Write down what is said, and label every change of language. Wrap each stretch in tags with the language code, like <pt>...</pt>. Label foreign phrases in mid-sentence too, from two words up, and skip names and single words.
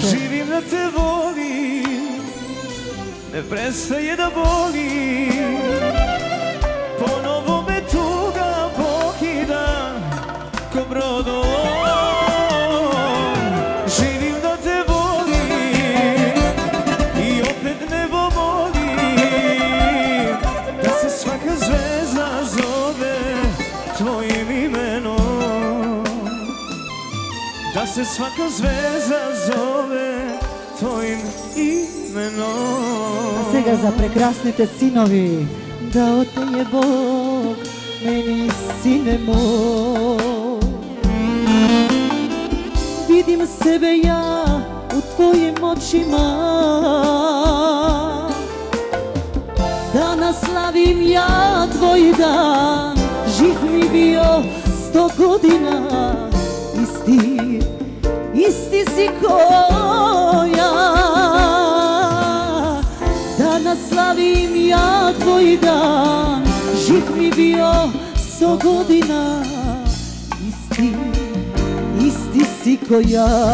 <sr>Живим да те волим, не престае да боли. Поново ме туга покида ко бродолом. Живим да те волим и опет небо молим да се свака звезда зове твоим именом. Да се свака звезда зове твоим именом.</sr> <mk>А сега за прекрасните синови.</mk> <sr>Да отеje Бог мени сине мой. Видим себе ја у твоим очима. Да наславим ја твој дан. Жив ми био 100 година. Isti si ko ja. Da naslavim ja tvoj dan. Živ mi bio 100 godina. Isti si ko ja.</sr>